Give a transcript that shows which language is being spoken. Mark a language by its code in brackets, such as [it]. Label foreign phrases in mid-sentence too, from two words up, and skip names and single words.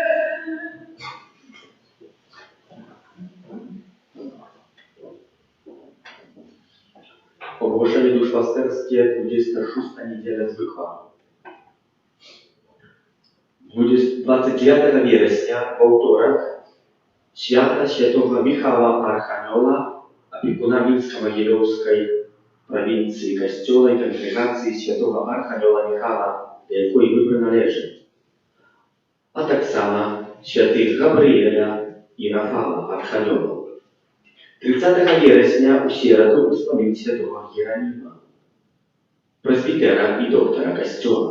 [pl] Ogłoszenie duszpasterskie, 26. niedziela zwykła. 29 września, w wtorek, święta świętego Michała Archanioła, opiekuna Mińskiej Mogilewskiej, [uk] провінції Костьола і конгрегації святого Архангела Михайла, до якої ви приналежите, а так само святих Габріеля і Рафала Архангелов. 30 вересня у середу успомін святого Єроніма, пресбітера і доктора Костьола.